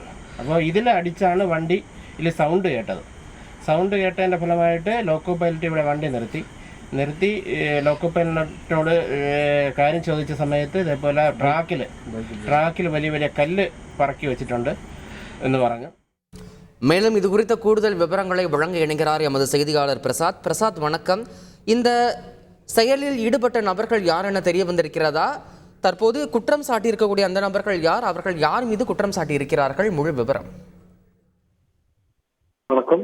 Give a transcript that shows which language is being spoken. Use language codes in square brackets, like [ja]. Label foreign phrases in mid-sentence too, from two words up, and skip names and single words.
[ml] അപ്പോൾ ഇതിൽ അടിച്ചാണ് വണ്ടിയിൽ സൗണ്ട് കേട്ടതിൻ്റെ ഫലമായിട്ട് ലോക്കോ പൈലറ്റ് ഇവിടെ വണ്ടി നിർത്തി ലോക്കോ പൈലറ്റിനോട് കാര്യം ചോദിച്ച സമയത്ത് ഇതേപോലെ ട്രാക്കിൽ വലിയ കല്ല് പറക്കി വെച്ചിട്ടുണ്ട് എന്ന് പറഞ്ഞു. [ta] மேலும் இது குறித்த கூடுதல் விவரங்களை வழங்க இணைகிறார் எமது செய்தியாளர் பிரசாத். வணக்கம். இந்த செயலில் ஈடுபட்ட நபர்கள் யார் என தெரிய வந்திருக்கிறதா? தற்போது குற்றம் சாட்டியிருக்கக்கூடிய அந்த நபர்கள் யார்? அவர்கள் யார் மீது குற்றம் சாட்டியிருக்கிறார்கள்? முழு விவரம். வணக்கம்.